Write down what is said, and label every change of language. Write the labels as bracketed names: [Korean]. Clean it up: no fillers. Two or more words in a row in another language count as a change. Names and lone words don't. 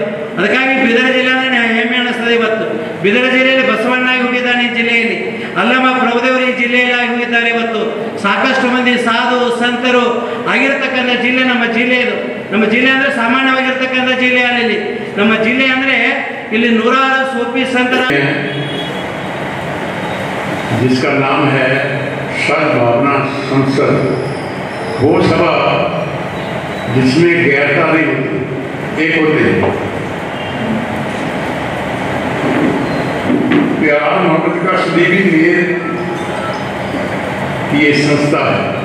[Kannada] ಅದಕ್ಕಾಗಿ ಬಿದರ್ ಜಿಲ್ಲೆ ಅಂದ್ರೆ ಹೆಮ್ಮೆ ಅನ್ನಿಸ್ತದೆ. ಇವತ್ತು ಬಿದರ ಜಿಲ್ಲೆಯಲ್ಲಿ ಬಸವಣ್ಣಾಗಿ ಹೋಗಿದ್ದಾನೆ ಈ ಜಿಲ್ಲೆಯಲ್ಲಿ, ಅಲ್ಲಮ ಪ್ರಭುದೇವರು ಈ ಜಿಲ್ಲೆಯಲ್ಲಿ ಹೋಗಿದ್ದಾರೆ. ಇವತ್ತು ಸಾಕಷ್ಟು ಮಂದಿ ಸಾಧು ಸಂತರು ಆಗಿರ್ತಕ್ಕಂಥ ಜಿಲ್ಲೆ ನಮ್ಮ ಜಿಲ್ಲೆ ಇದು. ನಮ್ಮ ಜಿಲ್ಲೆ ಅಂದ್ರೆ ಸಾಮಾನ್ಯವಾಗಿರ್ತಕ್ಕಂಥ ಜಿಲ್ಲೆ ಅಲ್ಲಿ. ನಮ್ಮ ಜಿಲ್ಲೆ ಅಂದ್ರೆ ಇಲ್ಲಿ ನೂರಾರು ಸೂಫಿ ಸಂತರ [Hindi] जिसका नाम है सद्भावना संसद, वो सभा जिसमें गैरता नहीं होती, एक होते हैं। प्यार मोहब्बत का सलीबी लिए ये संस्था है।